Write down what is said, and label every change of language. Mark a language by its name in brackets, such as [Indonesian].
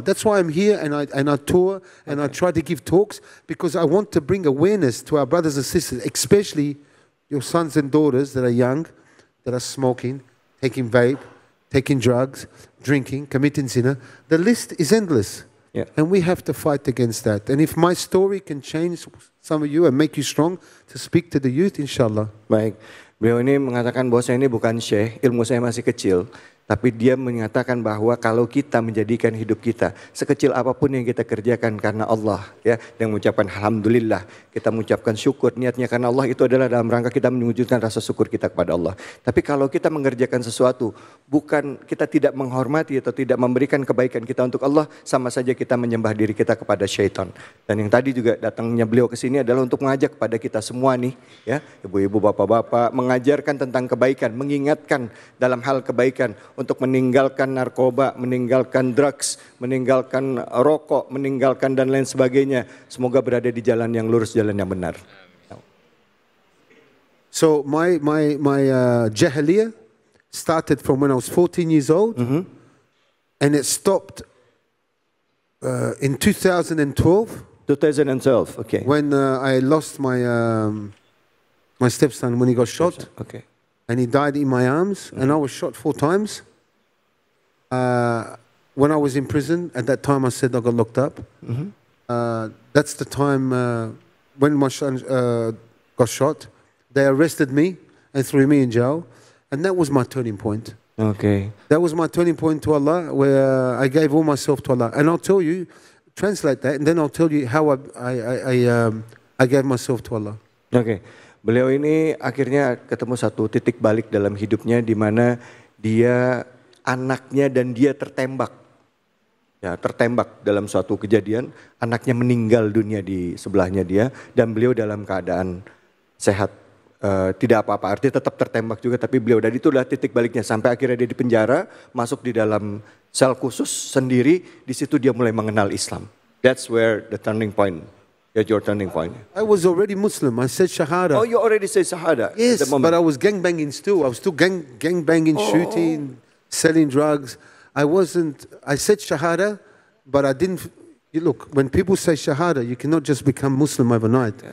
[English] That's why I'm here and I tour and I try to give talks, because I want to bring awareness to our brothers and sisters, especially your sons and daughters that are young, that are smoking, taking vape, taking drugs, drinking, committing zina. The list is endless. Yeah. And we have to fight against that. And if my story can change some of you and make you strong to speak to the youth, inshallah. [Indonesian] Baik. Beliau ini mengatakan bahwa saya ini bukan syekh, ilmu saya masih kecil. Tapi dia menyatakan bahwa kalau kita menjadikan hidup kita sekecil apapun yang kita kerjakan karena Allah, ya, dan mengucapkan alhamdulillah, kita mengucapkan syukur niatnya karena Allah, itu adalah dalam rangka kita mewujudkan rasa syukur kita kepada Allah. Tapi kalau kita mengerjakan sesuatu bukan, kita tidak menghormati atau tidak memberikan kebaikan kita untuk Allah, sama saja kita menyembah diri kita kepada syaitan. Dan yang tadi juga datangnya beliau ke sini adalah untuk mengajak kepada kita semua nih, ya, ibu-ibu, bapak-bapak, mengajarkan tentang kebaikan, mengingatkan dalam hal kebaikan, untuk meninggalkan narkoba, meninggalkan drugs, meninggalkan rokok, meninggalkan dan lain sebagainya. Semoga berada di jalan yang lurus, jalan yang benar. [English] So my jahiliyah started from when I was 14 years old, and it stopped in 2012. 2012, okay. When I lost my my stepson when he got shot. Okay. And he died in my arms, and I was shot 4 times. When I was in prison, at that time I said I got locked up. That's the time when my son got shot. They arrested me and threw me in jail, and that was my turning point. Okay. That was my turning point to Allah, where I gave all myself to Allah. And I'll tell you, translate that, and then I'll tell you how I gave myself to Allah. Okay. [Indonesian] Beliau ini akhirnya ketemu satu titik balik dalam hidupnya di mana dia, anaknya dan dia tertembak. Ya, tertembak dalam suatu kejadian, anaknya meninggal dunia di sebelahnya dia dan beliau dalam keadaan sehat, tidak apa-apa. Artinya tetap tertembak juga, tapi beliau, dan itulah titik baliknya sampai akhirnya dia di penjara, masuk di dalam sel khusus sendiri, di situ dia mulai mengenal Islam. [English] That's where the turning point. At your turning point. I was already Muslim. I said Shahada. Oh, you already said Shahada? Yes, but I was gang banging still. I was still gang banging, shooting, selling drugs. I said Shahada, but I didn't. Look, when people say Shahada, you cannot just become Muslim overnight.